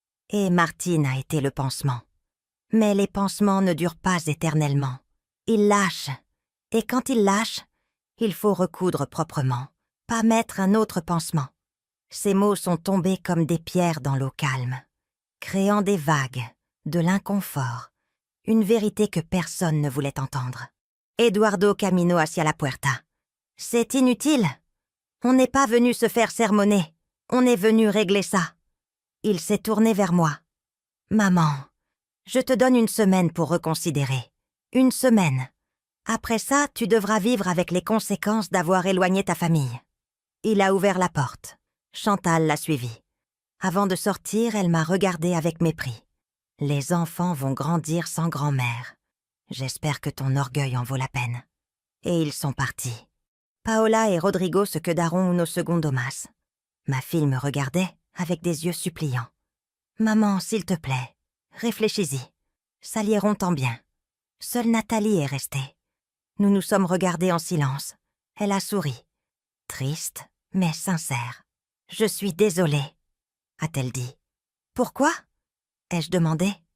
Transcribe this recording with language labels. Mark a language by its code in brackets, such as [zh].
[fr] Et Martine a été le pansement. Mais les pansements ne durent pas éternellement. Ils lâchent. Et quand ils lâchent, il faut recoudre proprement, pas mettre un autre pansement. Ces mots sont tombés comme des pierres dans l'eau calme, créant des vagues, de l'inconfort, une vérité que personne ne voulait entendre. [es] Eduardo camino hacia la puerta. [fr] C'est inutile. On n'est pas venu se faire sermonner. On est venu régler ça. Il s'est tourné vers moi. Maman, je te donne une semaine pour reconsidérer. Une semaine. Après ça, tu devras vivre avec les conséquences d'avoir éloigné ta famille. Il a ouvert la porte. Chantal l'a suivi. Avant de sortir, elle m'a regardée avec mépris. Les enfants vont grandir sans grand-mère. J'espère que ton orgueil en vaut la peine. Et ils sont partis. [es] Paola et Rodrigo se quedaron unos segundos más. [fr] Ma fille me regardait avec des yeux suppliants. Maman, s'il te plaît, réfléchis-y. Ça l'iront tant bien. Seule Nathalie est restée. Nous nous sommes regardés en silence. Elle a souri. Triste, mais sincère. Je suis désolée, a-t-elle dit. Pourquoi? Ai-je demandé.